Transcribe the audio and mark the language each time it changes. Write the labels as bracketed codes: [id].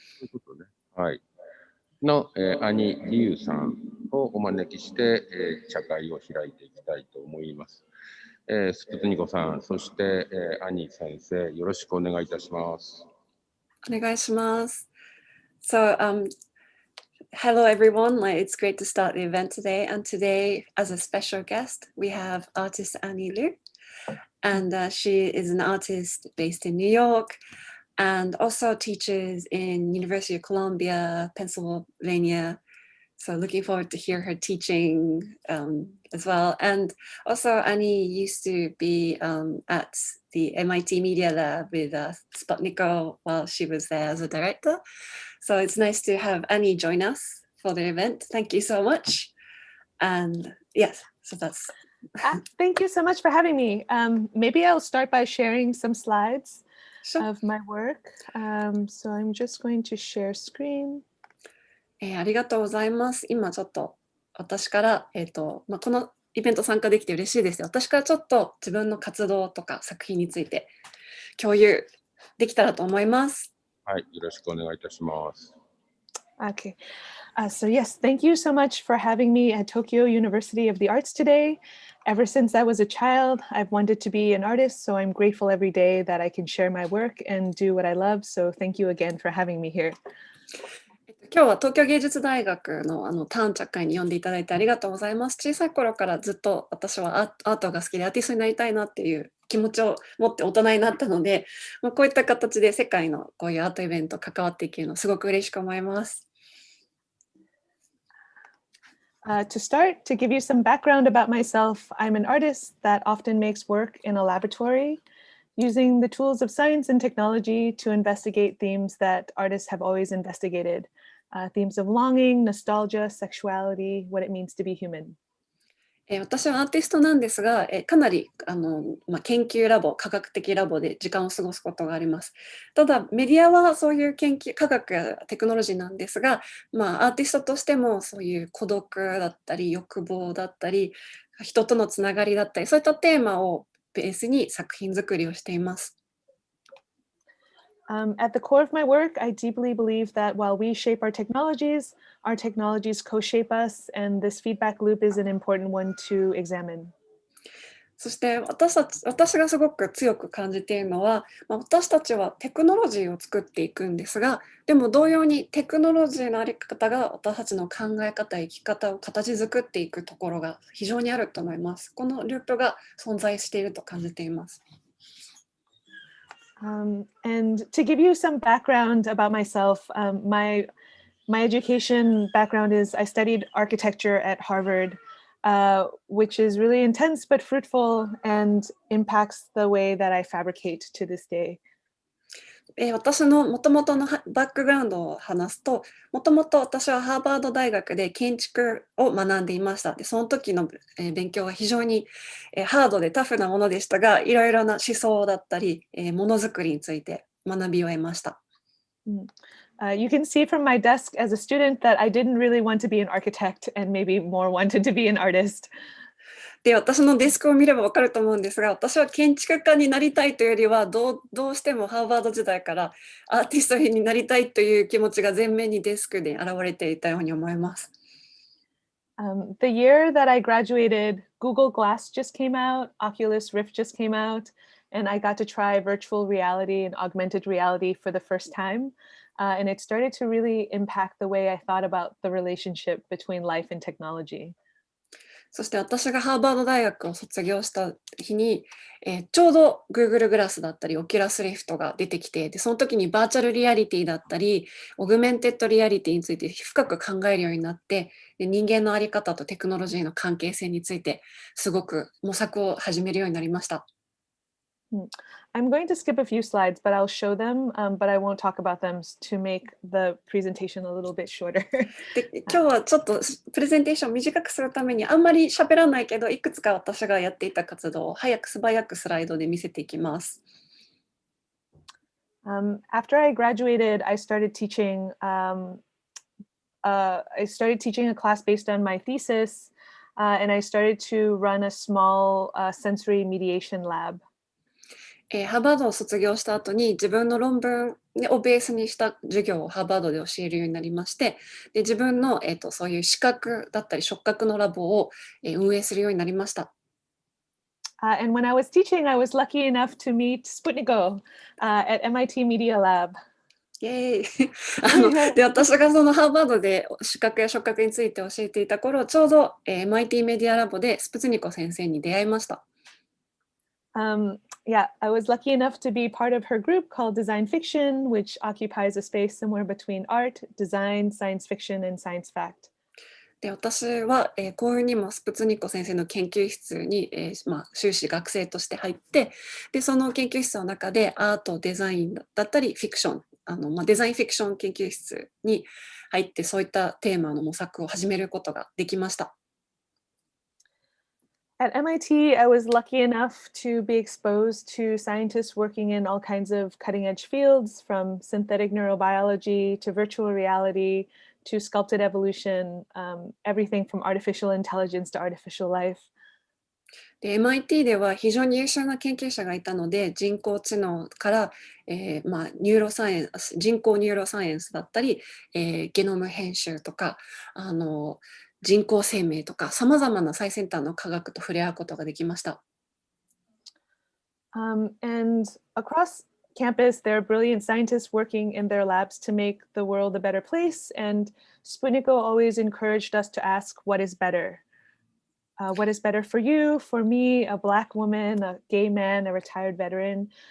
[ja] そういうことね。はい。の、兄リュウさんをお招きして、茶会を開いていきたいと思います。スプツニコさん、そして、兄先生、よろしくお願いいたします。お願いします。 [en] So, hello everyone. It's great to start the event today. And today, as a special guest, we have artist Annie Liu. And she is an artist based in New York and also teaches in University of Columbia, Pennsylvania. So looking forward to hear her teaching as well. And also Annie used to be at the MIT Media Lab with Sputniko while she was there as a director. So it's nice to have Annie join us for the event. Thank you so much. And yes, so that's... Thank you so much for having me. Maybe I'll start by sharing some slides of my work. So I'm just going to share screen. [ja] ありがとうございます。今ちょっと私から、このイベント参加できて嬉しいです。私からちょっと自分の活動とか作品について共有できたらと思います。はい、よろしくお願いいたします。 [en] Okay. So yes, thank you so much for having me at Tokyo University of the Arts today. Ever since I was a child, I've wanted to be an artist, so I'm grateful every day that I can share my work and do what I love. So thank you again for having me here. [ja] 今日は東京芸術大学の短茶会に呼んでいただいてありがとうございます。小さい頃からずっと私はアートが好きでアーティストになりたいなっていう気持ちを持って大人になったので、こういった形で世界のこういうアートイベント関わっていけるのすごく嬉しく思います。 [en] To start, to give you some background about myself, I'm an artist that often makes work in a laboratory, using the tools of science and technology to investigate themes that artists have always investigated, themes of longing, nostalgia, sexuality, what it means to be human. [ja] 私はアーティストなんですが、かなり研究ラボ、科学的ラボで時間を過ごすことがあります。ただメディアはそういう科学やテクノロジーなんですが、アーティストとしてもそういう孤独だったり欲望だったり人とのつながりだったりそういったテーマをベースに作品作りをしています。 [en] At the core of my work, I deeply believe that while we shape our technologies co-shape us, and this feedback loop is an important one to examine. [ja] そして私がすごく強く感じているのは、私たちはテクノロジーを作っていくんですが、でも同様にテクノロジーのあり方が私たちの考え方、生き方を形作っていくところが非常にあると思います。このループが存在していると感じています。 [en] And to give you some background about myself, my education background is I studied architecture at Harvard, which is really intense but fruitful and impacts the way that I fabricate to this day. [ja] 私のもともとのバックグラウンドを話すと、もともと私はハーバード大学で建築を学んでいました。で、その時の勉強は非常にハードでタフなものでしたが、いろいろな思想だったり、ものづくりについて学びを得ました。 [en] You can see from my desk as a student that I didn't really want to be an architect and maybe more wanted to be an artist. [ja] で、私のデスクを見れば分かると思うんですが、私は建築家になりたいというよりは、どうしてもハーバード時代からアーティストになりたいという気持ちが前面にデスクで現れていたように思います。 [en] The year that I graduated, Google Glass just came out, Oculus Rift just came out, and I got to try virtual reality and augmented reality for the first time. And it started to really impact the way I thought about the relationship between life and technology. [ja] そして私がハーバード大学を卒業した日に、ちょうど Google グラスだったり、オキュラスリフトが出てきて、でその時にバーチャルリアリティだったり、オグメンテッドリアリティについて深く考えるようになって、で人間の在り方とテクノロジーの関係性についてすごく模索を始めるようになりました。 [en] I'm going to skip a few slides, but I'll show them, but I won't talk about them to make the presentation a little bit shorter. [ja] で今日はちょっとプレゼンテーションを短くするためにあんまり喋らないけど、いくつか私がやっていた活動を素早くスライドで見せていきます。 [en] After I graduated, I started teaching a class based on my thesis, and I started to run a small sensory mediation lab. [ja] ハーバードを卒業した後に自分の論文をベースにした授業をハーバードで教えるようになりまして、で自分の、そういう視覚だったり触覚のラボを、運営するようになりました。 [en] And when I was teaching, I was lucky enough to meet Sputniko at MIT Media Lab. [ja] イエーイで私がそのハーバードで視覚や触覚について教えていた頃、ちょうど、MIT メディアラボでスプツニコ先生に出会いました。 [en] Yeah, I was lucky enough to be part of her group called Design Fiction, which occupies a space somewhere between art, design, science fiction, and science fact. [ja] で私は、こういうにもスプツニコ先生の研究室に、修士学生として入って、でその研究室の中でアート、デザインだったりフィクション、デザインフィクション研究室に入ってそういったテーマの模索を始めることができました。 [en] At MIT, I was lucky enough to be exposed to scientists working in all kinds of cutting-edge fields, from synthetic neurobiology to virtual reality to sculpted evolution, everything from artificial intelligence to artificial life. [ja] で MIT では非常に優秀な研究者がいたので、人工知能から、ニューロサイエンス、人工ニューロサイエンスだったり、ゲノム編集とか、人工生命とか、さまざまな最先端の科学と触れ合うことができました。 [en] And across campus, there are brilliant scientists working in their labs to make the world a better place. And Sputniko always encouraged us to ask, what is better? What is better for you, for me, a Black woman, a gay man, a retired veteran?